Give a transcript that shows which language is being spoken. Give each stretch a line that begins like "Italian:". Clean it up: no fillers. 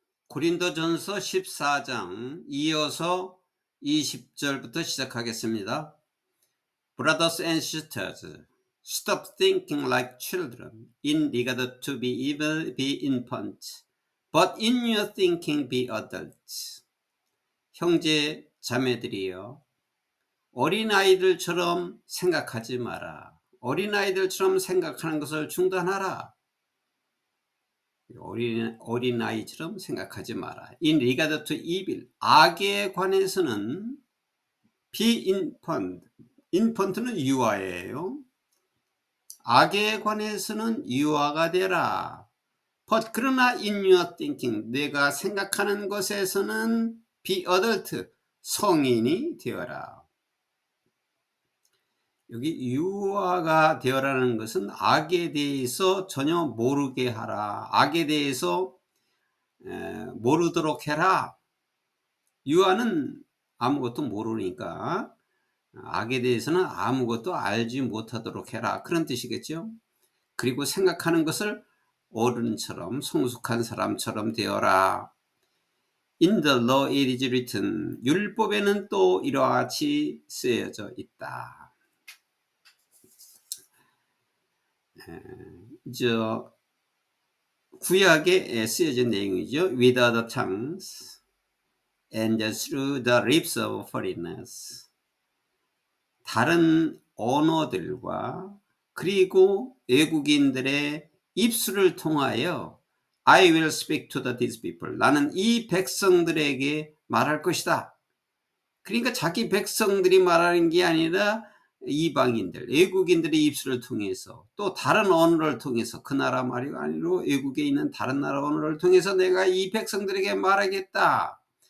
Korean: 고린도전서 14장 이어서 20절부터 시작하겠습니다.
English: Brothers and sisters, stop thinking like children, in regard to be evil, be infants, but in your thinking be adults.
Korean: 형제 자매들이여, 어린아이들처럼 생각하지 마라. 어린아이들처럼 생각하는 것을 중단하라. 어린아이처럼 생각하지 마라.
English: In regard to evil,
Korean: 악에 관해서는
English: be infant, infant는
Korean: 유아예요. 악에 관해서는 유아가 되라.
English: But
Korean: 그러나
English: in your thinking,
Korean: 내가 생각하는 것에서는
English: be adult,
Korean: 성인이 되어라. 여기 유아가 되어라는 것은 악에 대해서 전혀 모르게 하라. 악에 대해서 모르도록 해라. 유아는 아무것도 모르니까 악에 대해서는 아무것도 알지 못하도록 해라. 그런 뜻이겠죠. 그리고 생각하는 것을 어른처럼 성숙한 사람처럼 되어라.
English: In the law it is written,
Korean: 율법에는 또 이와 같이 쓰여져 있다. 저 구약에 쓰여진 내용이죠.
English: With the tongues and through the lips of foreigners.
Korean: 다른 언어들과 그리고 외국인들의 입술을 통하여
English: I will speak to these people.
Korean: 나는 이 백성들에게 말할 것이다. 그러니까 자기 백성들이 말하는 게 아니라 이방인들, 외국인들의 입술을 통해서 또 다른 언어를 통해서 그 나라 말이 아니라 외국에 있는 다른 나라 언어를 통해서 내가 이 백성들에게 말하겠다.